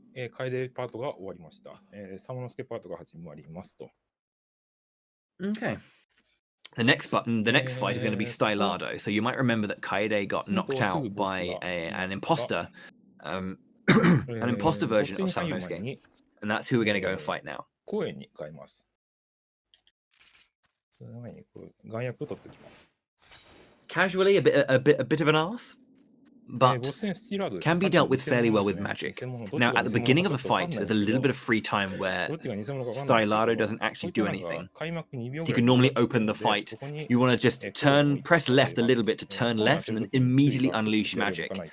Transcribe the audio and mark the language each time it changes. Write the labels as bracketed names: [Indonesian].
[Japanese] 楓パートが終わりました。サモノスケパートが始まりますと。 [English] Okay. The next fight is going to be Stylado. So you might remember that Kaede got knocked out by an imposter, an imposter version of Samanosuke. And that's who we're going to go and fight now. [Japanese] 公園に変えます。その前にこれ眼薬を取っておきます。 [English] Casually, a bit of an arse, but can be dealt with fairly well with magic. Now, at the beginning of the fight, there's a little bit of free time where Stylado doesn't actually do anything. So you can normally open the fight. You want to just press left a little bit to turn left, and then immediately unleash magic.